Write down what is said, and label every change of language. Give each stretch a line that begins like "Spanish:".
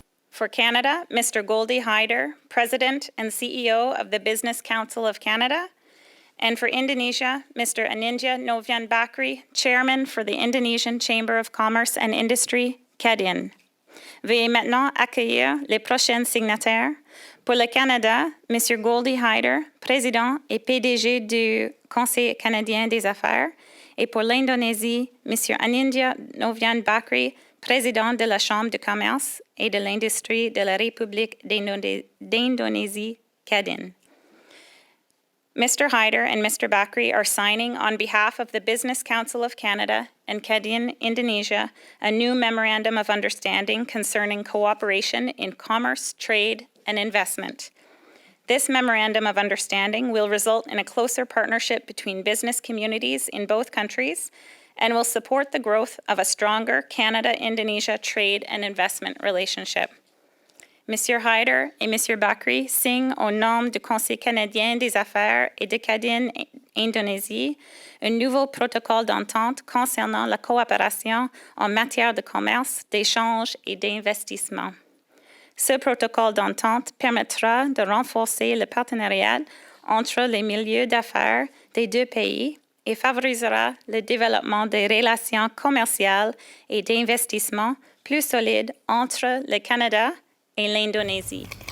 English: For Canada, Mr. Goldie Hyder, President and CEO of the Business Council of Canada, and for Indonesia, Mr. Anindya Novian Bakri, Chairman for the Indonesian Chamber of Commerce and Industry, CADIN.
French: Veuillez maintenant accueillir les prochains signataires. Pour le Canada, Mr. Goldie Hyder, Président et PDG du Conseil canadien des affaires, et pour l'Indonésie, M. Anindya Novian Bakri, Président de la Chambre de commerce et de l'industrie de la République d'Indonésie, CADIN.
English: Mr. Hyder and Mr. Bakri are signing on behalf of the Business Council of Canada and Kadin, Indonesia, a new Memorandum of Understanding concerning cooperation in commerce, trade, and investment. This Memorandum of Understanding will result in a closer partnership between business communities in both countries and will support the growth of a stronger Canada-Indonesia trade and investment relationship.
French: Monsieur Hyder et Monsieur Bakri signent au nom du Conseil canadien des affaires et de Kadin, Indonésie, un nouveau protocole d'entente concernant la coopération en matière de commerce, d'échange et d'investissement. Ce protocole d'entente permettra de renforcer le partenariat entre les milieux d'affaires des deux pays et favorisera le développement des relations commerciales et d'investissement plus solides entre le Canada et l'Indonésie.